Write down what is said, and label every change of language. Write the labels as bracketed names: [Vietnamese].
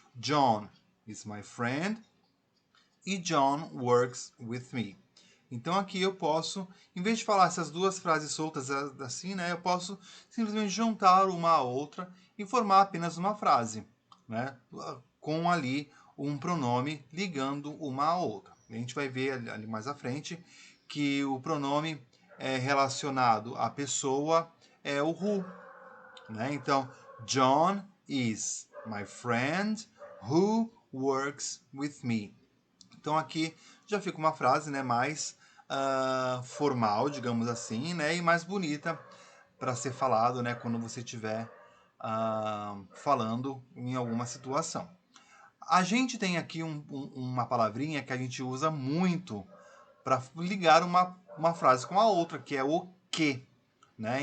[English] John is my friend e John works with me. [Portuguese] Então aqui eu posso, em vez de falar essas duas frases soltas assim, né, eu posso simplesmente juntar uma à outra e formar apenas uma frase, né, com ali um pronome ligando uma à outra. A gente vai ver ali mais à frente que o pronome relacionado à pessoa é o who, né? [English] Então, John is my friend who works with me. [Portuguese] Então aqui já fica uma frase, né, mais formal, digamos assim, né, e mais bonita para ser falado, né, quando você estiver falando em alguma situação. A gente tem aqui uma palavrinha que a gente usa muito para ligar uma frase com a outra, que é o que. Né?